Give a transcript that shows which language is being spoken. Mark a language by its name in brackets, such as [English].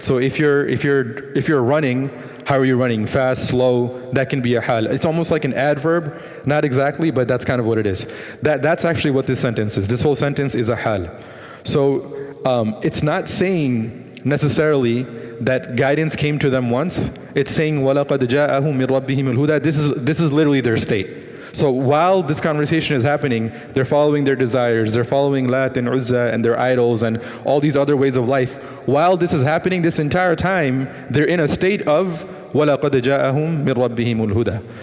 [English] So if you're running, how are you running? Fast, slow? That can be a hal. It's almost like an adverb, not exactly, but that's kind of what it is. That's actually what this sentence is. This whole sentence is a hal. So it's not saying necessarily that guidance came to them once. It's saying [Arabic] وَلَقَدْ جَاءَهُمْ مِنْ رَبِّهِمُ الْهُدَى. [English] This is literally their state. So while this conversation is happening, they're following their desires, they're following Lat and Uzza and their idols and all these other ways of life. While this is happening, this entire time, they're in a state of [Arabic] وَلَقَدْ جَاءَهُمْ مِنْ رَبِّهِمُ الْهُدَى.